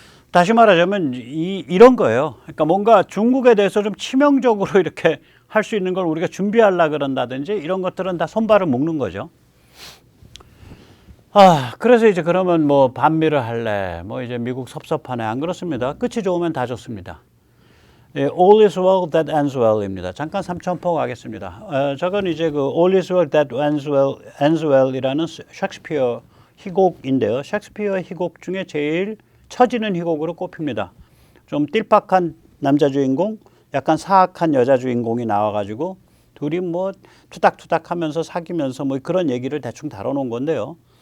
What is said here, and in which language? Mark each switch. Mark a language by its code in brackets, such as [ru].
[ko] 다시 말하자면 이런 거예요. 그러니까 뭔가 중국에 대해서 좀 치명적으로 이렇게 할 수 있는 걸 우리가 준비하려고 그런다든지 이런 것들은 다 손발을 묶는 거죠. 그래서 이제 그러면 뭐 반미를 할래? 뭐 이제 미국 섭섭하네. 안 그렇습니다. 끝이 좋으면 다 좋습니다. [en] All is well that ends well입니다. [ko] 잠깐 삼천포 가겠습니다. 저건 이제 그 [en] All is well that ends well [ko] 이라는 셰익스피어 희곡인데요. 셰익스피어 희곡 중에 제일 처지는 희곡으로 꼽힙니다. 좀 띨팍한 남자 주인공, 약간 사악한 여자 주인공이 나와가지고 둘이 뭐 투닥투닥 하면서 사귀면서 뭐 그런 얘기를 대충 다뤄놓은 건데요.